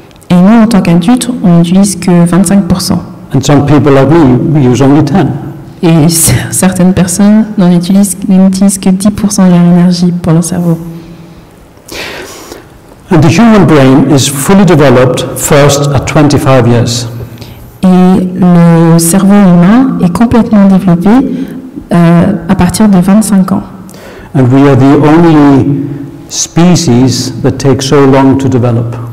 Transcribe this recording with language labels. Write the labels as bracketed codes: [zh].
[fr] Et nous, en tant qu'adultes, on n'utilise que 25%. [en] And some people like me, we use only 10%. [fr] Et certaines personnes n'utilisent que 10% de leur énergie pour leur cerveau. [en] And the human brain is fully developed first at 25 years. [fr] Et le cerveau humain est complètement développé à partir de 25 ans. [en] And we are the only species that take so long to develop.